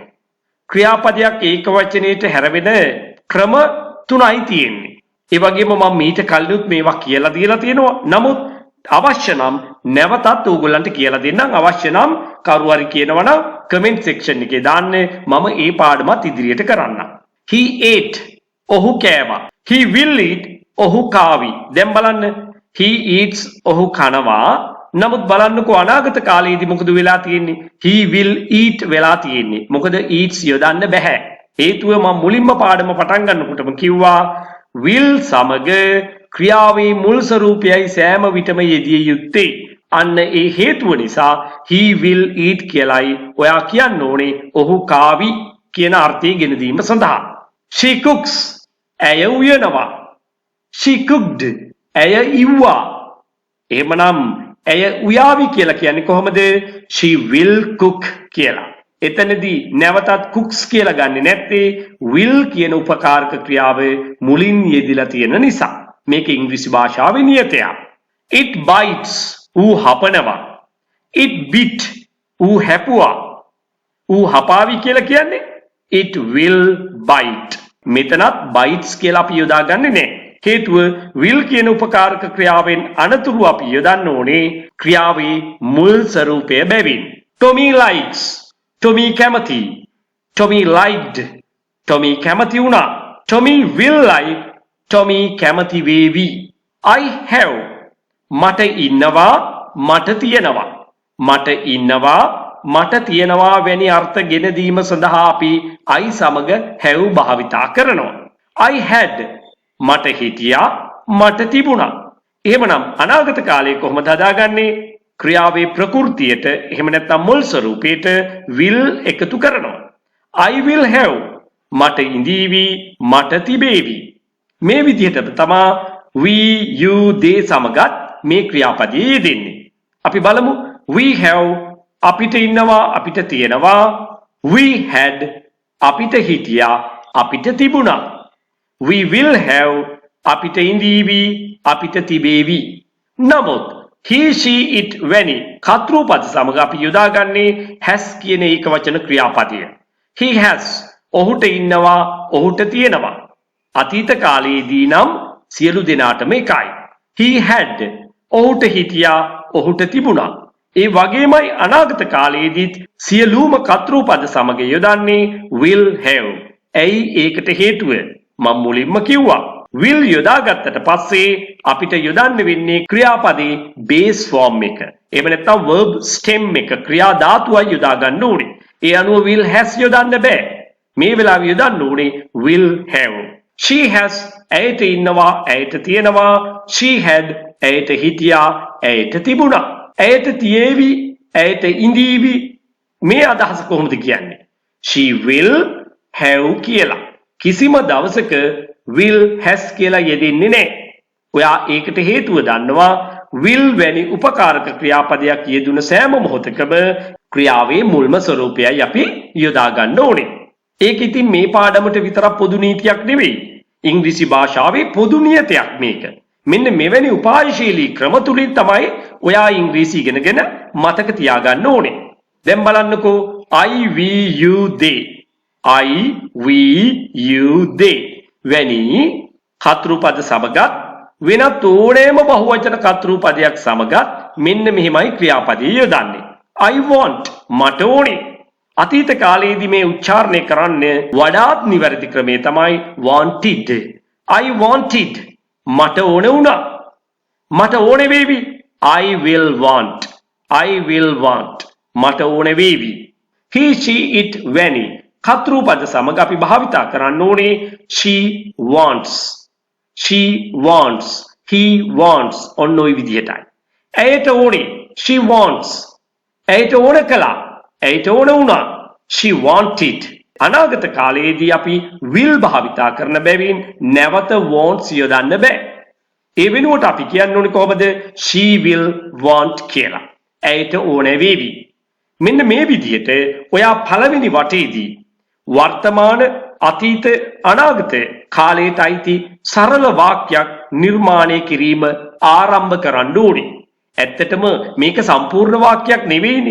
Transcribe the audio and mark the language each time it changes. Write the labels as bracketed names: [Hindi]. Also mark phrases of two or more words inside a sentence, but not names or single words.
[Sinhala] ක්‍රියාපදයක් ඒක වචනයට හැරවෙන ක්‍රම තුනයි තියෙන්නේ. ඒ වගේම මම මීට කලිනුත් මේවා කියලා දීලා තියෙනවා. නමුත් අවශ්‍ය නම් නැවතත් ඕගොල්ලන්ට කියලා දෙන්නම්. අවශ්‍ය නම් කවුරු හරි කියනවා නම් [English] comment section [Sinhala] එකේ දාන්න. මම ඒ පාඩමත් ඉදිරියට කරන්නම්. [English] He ate [Sinhala] ඔහු කෑවා. [English] He will eat [Sinhala] ඔහු කාවි. දැන් බලන්න [English] he eats [Sinhala] ඔහු කනවා. නමුත් බලන්නකෝ අනාගත කාලයේදී මොකද වෙලා තියෙන්නේ? [English] he will eat [Sinhala] වෙලා තියෙන්නේ. මොකද eats යොදන්න බෑ. හේතුව මම මුලින්ම පාඩම පටන් ගන්නකොටම කිව්වා will සමග ක්‍රියාවේ මුල් ස්වරූපයයි සෑම විටම යෙදිය යුත්තේ. අන්න ඒ හේතුව නිසා [English] he will eat [Sinhala] කියලායි ඔයා කියන්න ඕනේ ඔහු කාවි කියන අර්ථය ගෙන දීම සඳහා. [English] She cooks [Sinhala] ඇය උයනවා. [English] She cooked [Sinhala] ඇය ඉව්වා. එහෙමනම් ඇය උයාවි කියලා කියන්නේ කොහොමද? [English] She will cook [Sinhala] කියලා. එතනදී නැවතත් cooks කියලා ගන්නෙ නැත්තේ will කියන උපකාරක ක්‍රියාව මුලින් යෙදිලා තියෙන නිසා. මේක ඉංග්‍රීසි භාෂාවේ නියතයක්. [English] It bites [Sinhala] ඌ හපනවා. [English] It bit [Sinhala] ඌ හැපුවා. ඌ හපාවි කියලා කියන්නේ [English] it will bite. [Sinhala] මෙතනත් bites කියලා අපි යොදාගන්නේ නැහැ. හේතුව will කියන උපකාරක ක්‍රියාවෙන් අනතුරු අපි යොදන්න ඕනේ ක්‍රියාවේ මුල් ස්වරූපය බැවින්. [English] Tommy likes [Sinhala] Tommy කැමති. [English] Tommy liked [Sinhala] Tommy කැමති වුණා. [English] Tommy will like [Sinhala] Tommy කැමති වේවි. [English] I have [Sinhala] මට ඉන්නවා මට තියෙනවා. මට ඉන්නවා මට තියෙනවා වැනි අර්ථ ගෙන දීම සඳහා අපි I සමග have භාවිතා කරනවා. [English] I had [Sinhala] මට හිටියා මට තිබුණා. එහෙමනම් අනාගත කාලයේ කොහොමද හදාගන්නේ? ක්‍රියාවේ ප්‍රകൃතියට එහෙම නැත්නම් මුල් ස්වරූපයට will එකතු කරනවා. [English] I will have [Sinhala] මට ඉඳීවි මට තිබේවි. මේ විදිහට තමයි [English] we you they [Sinhala] සමගත් මේ ක්‍රියාපදයේ යෙදෙන්නේ. අපි බලමු [English] we have [Sinhala] අපිට ඉන්නවා අපිට තියෙනවා. [English] We had [Sinhala] අපිට හිටියා අපිට තිබුණා. [English] We will have [Sinhala] අපිට ඉඳීවි අපිට තිබේවි. නමුත් [English] he she it [Sinhala] වැනි කතෘ පද සමග අපි යොදාගන්නේ has කියන ඒක වචන ක්‍රියාපදය. [English] He has [Sinhala] ඔහුට ඉන්නවා ඔහුට තියෙනවා. අතීත කාලයේදී නම් සියලු දෙනාටම එකයි. [English] He had [Sinhala] ඔහුට හිටියා ඔහුට තිබුණා. ඒ වගේමයි අනාගත කාලයේදීත් සියලුම කතෘ පද සමග යොදන්නේ [English] will have. [Sinhala] ඇයි ඒකට හේතුව? මම මුලින්ම කිව්වා will යොදාගත්තට පස්සේ අපිට යොදන්න වෙන්නේ ක්‍රියාපදේ [English] base form [Sinhala] එක. එහෙම නැත්නම් [English] verb stem [Sinhala] එක ක්‍රියා ධාතුවයි යොදා ගන්න ඕනේ. ඒ අනුව [English] will has [Sinhala] යොදන්න බෑ. මේ වෙලාවේ යොදන්න ඕනේ [English] will have. She has [Sinhala] ඇයට ඉන්නවා, ඇයට තියෙනවා. [English] She had [Sinhala] ඇයට හිටියා, ඇයට තිබුණා. ඇයට තියේවි, ඇයට ඉඳීවි. මේ අදහස කොහොමද කියන්නේ? [English] She will have [Sinhala] කියලා. කිසිම දවසක [English] will has [Sinhala] කියලා යෙදෙන්නේ නැහැ. ඔයා ඒකට හේතුව දන්නවා. will වැනි උපකාරක ක්‍රියාපදයක් යෙදුන සෑම මොහොතකම ක්‍රියාවේ මුල්ම ස්වરૂපයයි අපි යොදා ගන්න ඕනේ. ඒක ඉතින් මේ පාඩමට විතරක් පොදු නීතියක් නෙවෙයි. ඉංග්‍රීසි භාෂාවේ පොදු නියතයක් මේක. මෙන්න මෙවැනි උපායශීලී ක්‍රම තුලින් තමයි ඔයා ඉංග්‍රීසි ඉගෙනගෙන මතක තියාගන්න ඕනේ. දැන් බලන්නකෝ [English] I we you they. I we you they [Sinhala] වැනි කතෘපද සමගත් වෙනත් ඕනෑම බහුවචන කතෘපදයක් සමගත් මෙන්න මෙහිමයි ක්‍රියාපදයේ යොදන්නේ. [English] I want [Sinhala] මට ඕනේ. අතීත කාලයේදී මේ උච්චාරණය කරන්න වඩාත් නිවැරදි ක්‍රමය තමයි wanted. [English] I wanted [Sinhala] මට ඕන වුණා. මට ඕන වේවි. [English] I will want. I will want [Sinhala] මට ඕන වේවි. [English] he she it [Sinhala] වැනි කතෘපද සමග අපි භාවිතා කරන්න ඕනේ [English] she wants. She wants. He wants. [Sinhala] ඔන්න ඔය විදිහටයි. ඇයට ඕනේ. [English] She wants. [Sinhala] ඇයට ඕන කළා. ඇයට ඕන වුණා. [English] She wanted. [Sinhala] අනාගත කාලයේදී අපි will භාවිතා කරන බැවින් නැවත wants යොදන්න බෑ. ඒ වෙනුවට අපි කියන්න ඕනේ කොහොමද? [English] She will want කියලා. [Sinhala] ඇයට ඕන වේවි. මෙන්න මේ විදිහට ඔයා පළවෙනි වටේදී වර්තමාන අතීත අනාගත කාලයට අයිති සරල වාක්‍යයක් නිර්මාණය කිරීම ආරම්භ කරන්න ඕනේ. ඇත්තටම මේක සම්පූර්ණ වාක්‍යයක් නෙවෙයිනේ.